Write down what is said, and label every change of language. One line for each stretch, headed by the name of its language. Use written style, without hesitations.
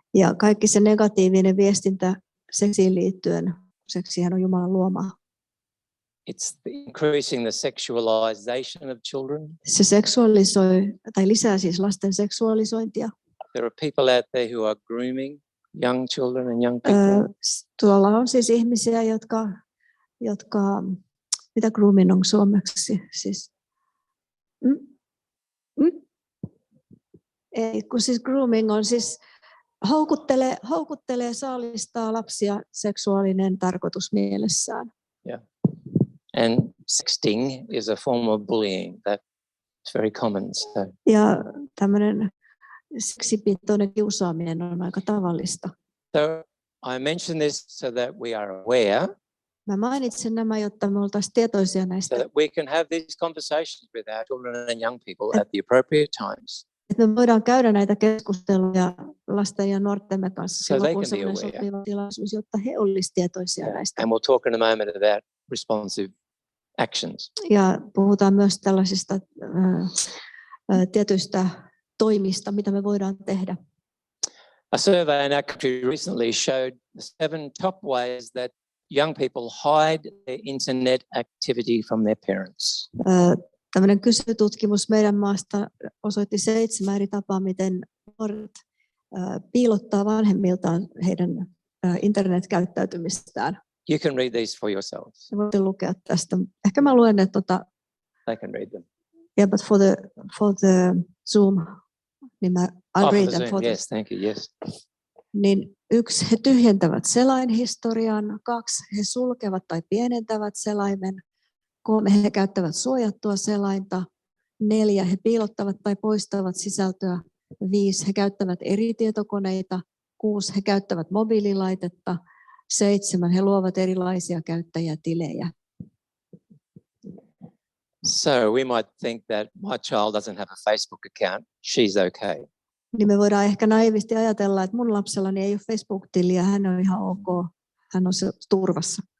Finnish: Ja kaikki se negatiivinen viestintä seksiin liittyen. Seksihän on Jumalan luomaa.
English: It's increasing the sexualization of children.
Finnish: Se seksualisoi tai lisää siis lasten seksualisointia.
English: There are people out there who are grooming young children and young people.
Finnish: Tuolla on siis ihmisiä, jotka mitä grooming on suomeksi? Siis, Ei, kun siis grooming on siis houkuttelee, saalistaa lapsia seksuaalinen tarkoitus mielessään.
English: Yeah. And sexting is a form of bullying that's very common. So.
Finnish: Ja tämmöinen seksipitoinen kiusaaminen on aika tavallista.
English: So I mention this so that we are aware.
Finnish: Mä mainitsen nämä, jotta me oltaisiin tietoisia näistä.
English: So that we can have these conversations with our children and young people at the appropriate times.
Finnish: Että me voidaan käydä näitä keskusteluja lasten ja nuortemme kanssa silloin, kun se on sopiva tilaisuus, jotta he olisivat tietoisia näistä.
English: And we'll talk in a moment about responsive actions.
Finnish: Ja puhutaan myös tällaisista tietyistä toimista, mitä me voidaan tehdä.
English: A survey in our country recently showed the 7 top ways that young people hide their internet activity from their parents.
Finnish: Tällainen kyselytutkimus meidän maasta osoitti 7 eri tapaa, miten nuoret piilottaa vanhemmiltaan heidän internetkäyttäytymistään.
English: You can read these for yourselves.
Finnish: Voitte lukea tästä. Ehkä mä luen ne
English: I can read them. Yeah, but for the Zoom, niin I'll read them for yes, thank you. Yes.
Finnish: Niin 1, he tyhjentävät selainhistorian. 2, he sulkevat tai pienentävät selaimen. 3, he käyttävät suojattua selainta. 4, he piilottavat tai poistavat sisältöä. 5, he käyttävät eri tietokoneita. 6, he käyttävät mobiililaitetta. 7, he luovat erilaisia käyttäjätilejä.
English: So we might think that my child doesn't have a Facebook account, she's okay.
Finnish: Niin me voidaan ehkä naivisti ajatella, että mun lapsellani ei ole Facebook-tiliä, hän on ihan ok, hän on turvassa.